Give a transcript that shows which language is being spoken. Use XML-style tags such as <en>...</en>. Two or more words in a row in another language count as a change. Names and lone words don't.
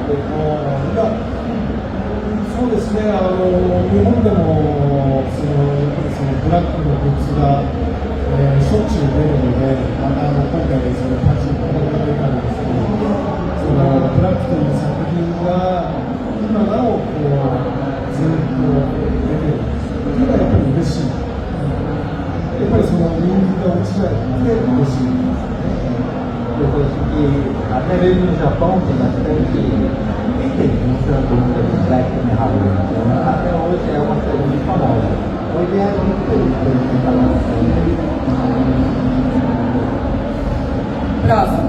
<ja>そうですね、日本でもブラックのグッズが、しょっちゅう出るので、また今回パチンコが出たんですけど、ブラックという作品が今なおずっと出てるというのはやっぱり嬉しい。やっぱりその人気が落ちないので嬉しい。</ja> <pt>Depois que até mesmo no Japão tem bastante itens mostrando o Black Mirror. Então, até hoje é uma série muito famosa. Hoje é muito feliz por ele estar lançando. Próximo.</pt>